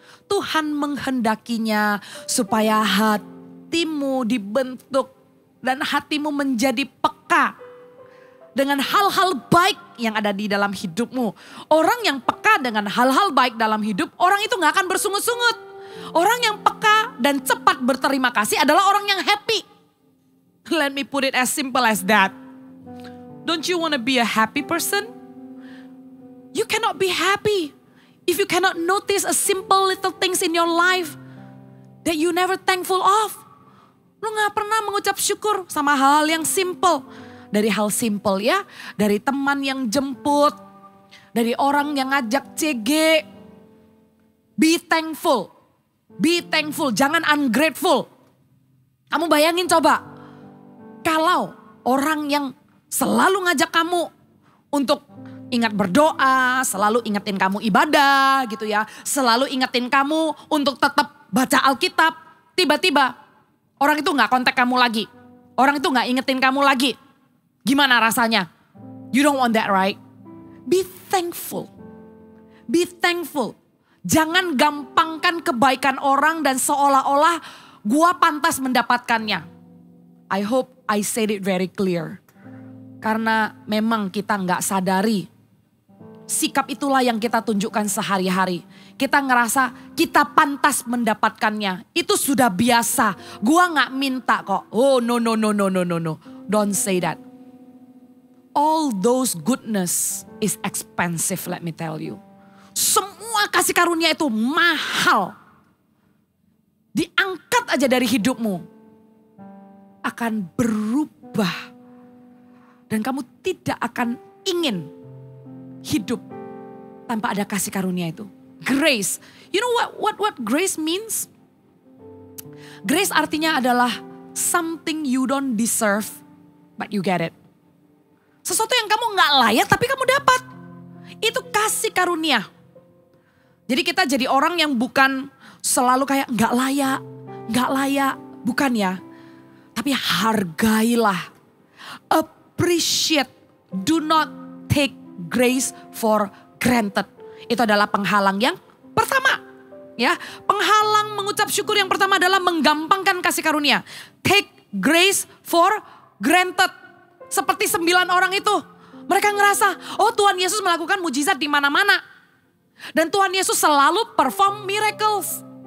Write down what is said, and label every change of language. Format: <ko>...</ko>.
<id>Tuhan menghendakinya supaya hatimu dibentuk dan hatimu menjadi peka dengan hal-hal baik yang ada di dalam hidupmu. Orang yang peka dengan hal-hal baik dalam hidup, orang itu gak akan bersungut-sungut. Orang yang peka dan cepat berterima kasih adalah orang yang happy.</id> <en>Let me put it as simple as that. Don't you want to be a happy person? You cannot be happy If you cannot notice a simple little things in your life that you never thankful of.</en> <id>Lu gak pernah mengucap syukur sama hal yang simple. Dari hal simple ya, dari teman yang jemput, dari orang yang ngajak CG.</id> <en>Be thankful, be thankful,</en> <id>jangan</id> <en>ungrateful.</en> <id>Kamu bayangin coba, kalau orang yang selalu ngajak kamu untuk ingat berdoa, selalu ingetin kamu ibadah gitu ya. Selalu ingetin kamu untuk tetap baca Alkitab. Tiba-tiba orang itu gak kontak kamu lagi. Orang itu gak ingetin kamu lagi. Gimana rasanya?</id> <en>You don't want that, right? Be thankful. Be thankful.</en> <id>Jangan gampangkan kebaikan orang dan seolah-olah gua pantas mendapatkannya.</id> <en>I hope I said it very clear.</en> <id>Karena memang kita gak sadari. Sikap itulah yang kita tunjukkan sehari-hari. Kita ngerasa kita pantas mendapatkannya. Itu sudah biasa. Gua gak minta kok.</id> <en>Oh no. Don't say that. All those goodness is expensive, let me tell you.</en> <id>Semua kasih karunia itu mahal. Diangkat aja dari hidupmu. Akan berubah. Dan kamu tidak akan ingin hidup tanpa ada kasih karunia itu.</id> <en>Grace. You know what grace means? Grace</en> <id>artinya adalah</id> <en>something you don't deserve but you get it.</en> <id>Sesuatu yang kamu gak layak tapi kamu dapat. Itu kasih karunia. Jadi kita jadi orang yang bukan selalu kayak gak layak. Bukan ya. Tapi hargailah.</id> <en>Appreciate. Do not take grace for granted.</en> <id>Itu adalah penghalang yang pertama. Ya, penghalang mengucap syukur yang pertama adalah menggampangkan kasih karunia.</id> <en>Take grace for granted.</en> <id>Seperti 9 orang itu. Mereka ngerasa, oh Tuhan Yesus melakukan mujizat di mana-mana. Dan Tuhan Yesus selalu</id> <en>perform miracles.</en>